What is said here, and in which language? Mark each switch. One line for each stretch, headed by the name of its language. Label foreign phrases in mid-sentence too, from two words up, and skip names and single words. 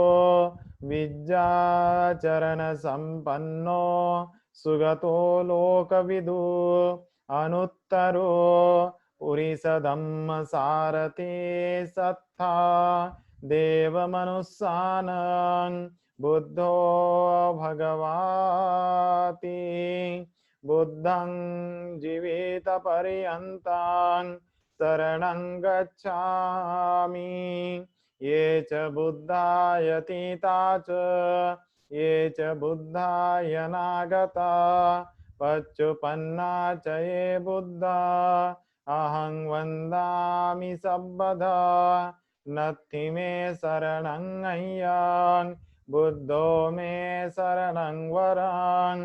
Pali: विद्याचरण संपन्नो सुगतो लोकविदु अनुत्तरो पुरिसधम्म सारथि सत्था देवमनुस्सानं बुद्धो भगवाति। बुद्धं जीवित पर्यन्तं शरणं गच्छामि। ये च बुद्धायतीता च ये च बुद्धाय नागता पच्चुपन्ना च ये बुद्धा अहं वन्दामि सर्वदा। नत्थि मे शरणं अय्यान् बुद्धो मे शरणं वरान्।